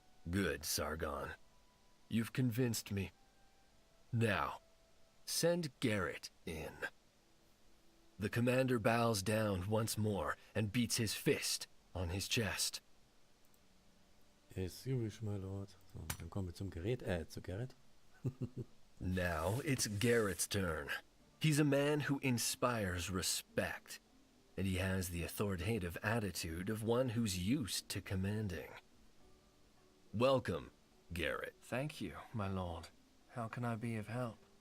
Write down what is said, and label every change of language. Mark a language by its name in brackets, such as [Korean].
[English] Good, Sargon. You've convinced me. Now, send Garrett in. The commander bows down once more and beats his fist on his chest. Yes, you wish, my lord. [German] So, dann kommen wir zum Gerät, zu Garrett. [English] Now it's Garrett's turn. He's a man who inspires respect, and he has the authoritative attitude of one who's used to commanding. Welcome, Garrett. Thank you, my lord. How can I be of help?